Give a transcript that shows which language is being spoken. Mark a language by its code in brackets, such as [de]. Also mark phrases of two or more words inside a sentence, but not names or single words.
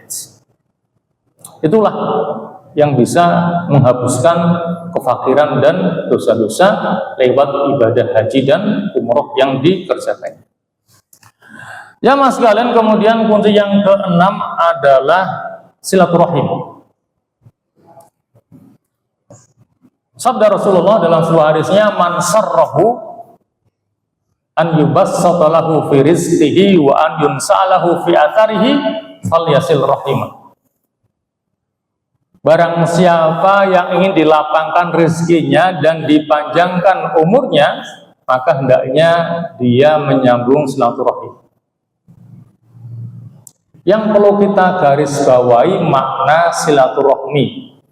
[id] Itulah yang bisa menghapuskan kefakiran dan dosa-dosa lewat ibadah haji dan umroh yang dikerjakan. Ya mas sekalian, kemudian kunci yang keenam adalah silaturahim. Sabda Rasulullah dalam sebuah hadisnya, [ar] من سره أن يبسط له في رزقه وأن ينسأ له في أثره فليصل رحمه. [id] Barang siapa yang ingin dilapangkan rezekinya dan dipanjangkan umurnya, maka hendaknya dia menyambung silaturahim. Yang perlu kita garis bawahi makna silaturahmi.